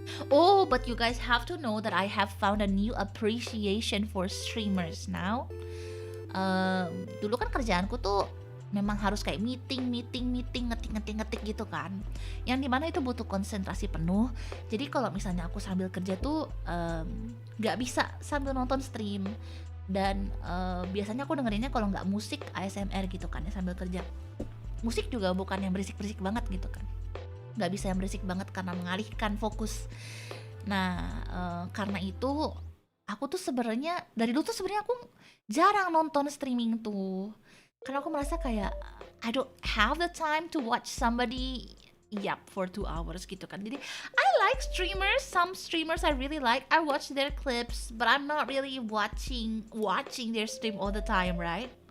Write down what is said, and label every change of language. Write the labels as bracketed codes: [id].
[en] Oh, but you guys have to know that I have found a new appreciation for streamers now. [id] Dulu kan kerjaanku tuh memang harus kayak meeting, ngetik gitu kan. Yang dimana itu butuh konsentrasi penuh. Jadi kalau misalnya aku sambil kerja tuh nggak bisa sambil nonton stream. Dan biasanya aku dengerinnya kalau nggak musik ASMR gitu kan ya sambil kerja. Musik juga bukan yang berisik-berisik banget gitu kan. Nggak bisa yang berisik banget karena mengalihkan fokus. Nah karena itu aku tuh sebenarnya dari dulu tuh sebenarnya aku jarang nonton streaming tuh. Karena aku merasa kayak [en] I don't have the time to watch somebody for 2 hours [id] gitu kan. Jadi [en] I like streamers, some streamers I really like. I watch their clips, but I'm not really watching their stream all the time, right?